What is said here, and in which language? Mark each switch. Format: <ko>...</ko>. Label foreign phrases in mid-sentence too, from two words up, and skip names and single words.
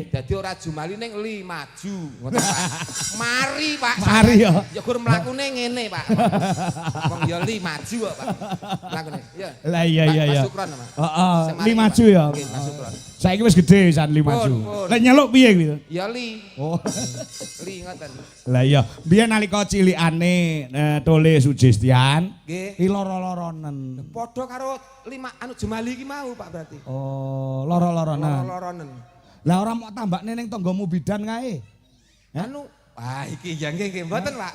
<jv>Dadi ora Jumali ning li maju ngoten Pak. Mari Pak. Mari ya. Ya gur mlakune ngene Pak. Wong ya li maju kok Pak. Mlakune. Ya. Lah iya. Mas Sukron Pak. Heeh, li maju ya. Nggih, Mas Sukron. Saiki wis gedhe pisan li maju. Lek nyeluk piye kuwi? Ya li. Oh. Li ngoten. Lah iya, biyen nalika cilikane Tole Sugestian, nggih. Ki loro-loronen. Padha karo anu Jumali iki mau Pak berarti. Oh, loro-loronen. Loro-loronen. Lah ora mau tambakne ning tanggamu bidan kae. Anu iki ya nggih mboten Pak.</jv>